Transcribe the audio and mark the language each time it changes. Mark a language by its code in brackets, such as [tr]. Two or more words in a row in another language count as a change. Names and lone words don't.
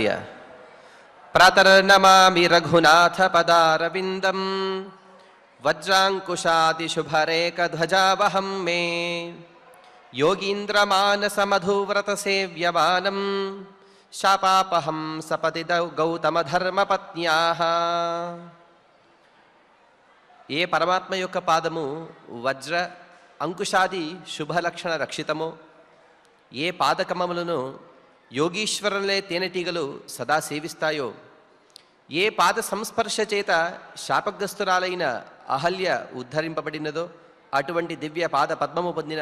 [sa] प्रातर्नमामि रघुनाथ पदारविंदम वज्रांकुशादिशुभरेकध्वजावहं मे योगीन्द्रमानसमधुव्रतसेव्यमानं शापापहं सपति गौतमधर्मपत्न्याः। [te] ఏ పరమాత్మ యొక్క పాదము వజ్ర అంకుశాది శుభలక్షణ రక్షితమో, ఏ పాదకమములను యోగీశ్వరులే తేనెటీగలు సదా సేవిస్తాయో, ఏ పాద సంస్పర్శ చేత శాపగ్రస్తురాలైన అహల్య ఉద్ధరింపబడినదో అటువంటి దివ్య పాద పద్మము పొందిన